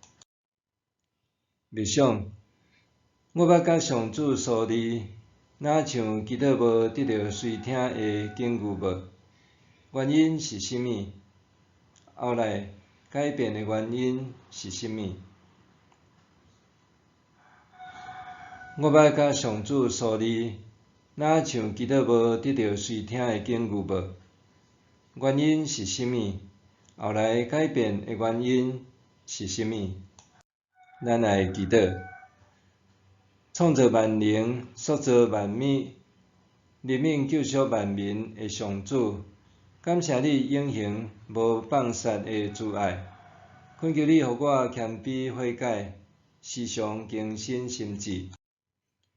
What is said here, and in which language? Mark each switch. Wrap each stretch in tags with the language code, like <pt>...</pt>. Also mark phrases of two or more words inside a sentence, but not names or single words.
<nan>默想，我捌甲上主疏离，若像祈祷无得到垂听的警句无？原因是甚物？后来改变的原因是甚物？我捌甲上主疏离，若像祈祷无得到垂听的警句无？原因是甚物？后来改变的原因是甚物？咱来祈祷。创造万灵、塑造万物、怜悯救赎万民的上主，感谢你永恒无放杀的慈爱，恳求你互我谦卑悔改，时常更新心智。</nan>